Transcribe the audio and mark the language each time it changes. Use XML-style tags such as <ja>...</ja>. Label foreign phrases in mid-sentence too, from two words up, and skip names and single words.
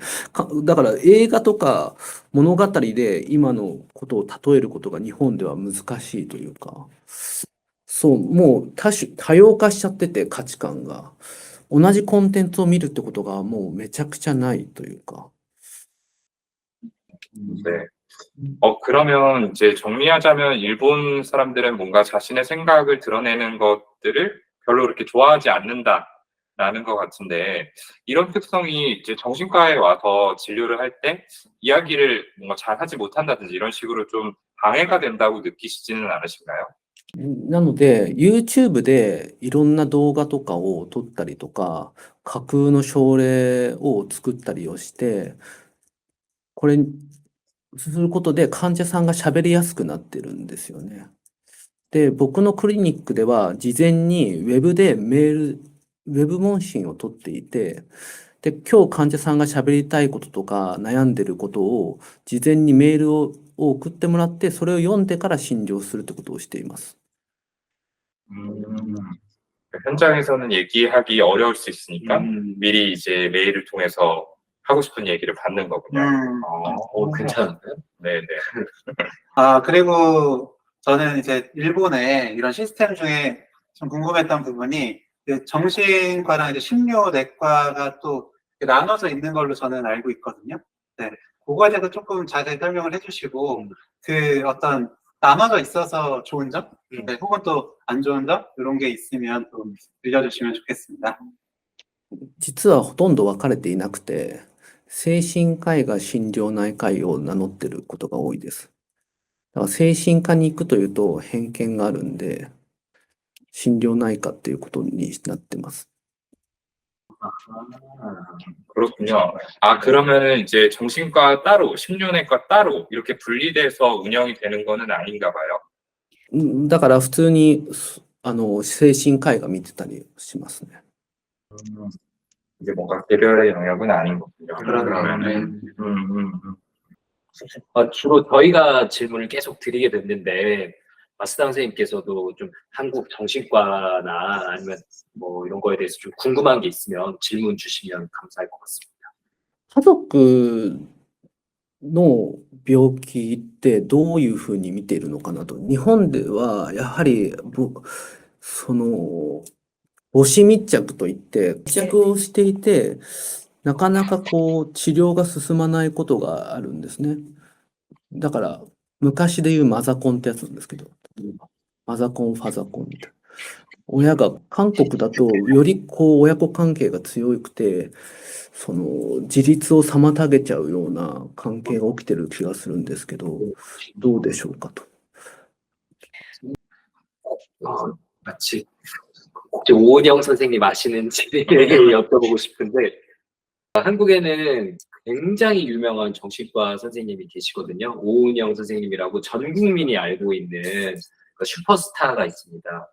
<ja>だから映画とか物語で今のことを例えることが日本では難しいというか、そう、もう多様化しちゃってて価値観が。同じコンテンツを見るってことがもうめちゃくちゃないというか。</ja> <ko>네. 그러면 이제 정리하자면 일본 사람들은 뭔가 자신의 생각을 드러내는 것들을 별로 그렇게 좋아하지 않는다. 나는 것 같은데, 이런 특성이 이제 정신과에 와서 진료를 할 때 이야기를 뭔가 잘 하지 못한다든지 이런 식으로 좀 방해가 된다고 느끼시지는 않으신가요?</ko> <ja>なので、YouTube でいろんな動画とかを撮ったりとか、架空の症例を作ったりをして、これすることで患者さんが喋りやすくなってるんですよね。で、僕のクリニックでは事前にウェブでウェブ問診を取っていて、で、今日患者さんが喋りたいこととか悩んでることを事前にメールを送ってもらって、それを読んでから診療するってことをしています。</ja> <ko>현장에서는 얘기하기 어려울 수 있으니까 음. 미리 이제 메일을 통해서 하고 싶은 얘기를 받는 거군요. 괜찮은데요? 네네. 그리고 저는 이제 일본의 이런 시스템 중에 좀 궁금했던 부분이 그 정신과랑 이제 심료내과가 또 나눠져 있는 걸로 저는 알고 있거든요. 네. 그거에 대해서 조금 자세히 설명을 해주시고 그 어떤 나눠져 있어서 좋은 점, 네, 혹은 또 안 좋은 점 이런 게 있으면 또 들려주시면 좋겠습니다.</ko> <ja>実はほとんど分かれていなくて、精神科医が心療内科医を名乗ってることが多いです。だから精神科に行くというと偏見があるんで、心療内科っていうことになってます。</ja> <ko>그렇군요. 그러면은 이제 정신과 따로, 심료내과 따로 이렇게 분리돼서 운영이 되는 거는 아닌가 봐요.</ko> <ja>だから普通に精神科医が見てたりしますね。</ja> <ko>이게 뭔가 개별의 영역은 아닌 거군요. 그러면은 음. 주로 저희가 질문을 계속 드리게 됐는데 마스다 선생님께서도 좀 한국 정신과나 아니면 뭐 이런 거에 대해서 좀 궁금한 게 있으면 질문 주시면 감사할 것 같습니다.</ko> <ja>家族の病気ってどういうふうに見ているのかなと。日本ではやはり母子密着といって密着をしていて、なかなか治療が進まないことがあるんですね。だから昔で言うマザコンってやつなんですけど、マザコン、ファザコンみたいな。親が韓国だとより親子関係が強くて、自立を妨げちゃうような関係が起きてる気がするんですけど、どうでしょうかと。</ja> <ko>마치 혹시 오은영 선생님 아시는지 여쭤보고 싶은데 한국에는 굉장히 유명한 정신과 선생님이 계시거든요. 오은영 선생님이라고 전 국민이 알고 있는 슈퍼스타가 있습니다.</ko>